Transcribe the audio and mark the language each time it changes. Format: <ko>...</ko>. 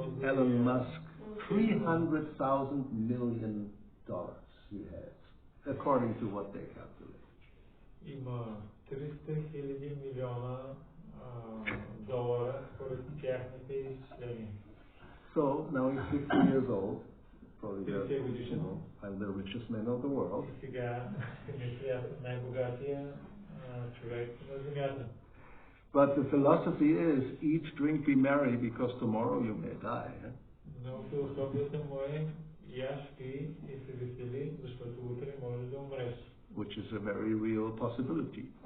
<en>Elon Musk, $300,000 million he has, according to what they calculate.</en> <bg>Има 300,000 милиона долара според тяхните изчисления.</bg> <en>So now he's 50 years old, probably the richest man of the world.</en> <bg>Сега е най-богатия човек на земята.</bg> <en>But the philosophy is, eat, drink, be merry, because tomorrow you may die.</en> <bg>Но философията му е, яш, пи и се весели, защото утре можеш да умреш.</bg> <en>Which is a very real possibility.</en>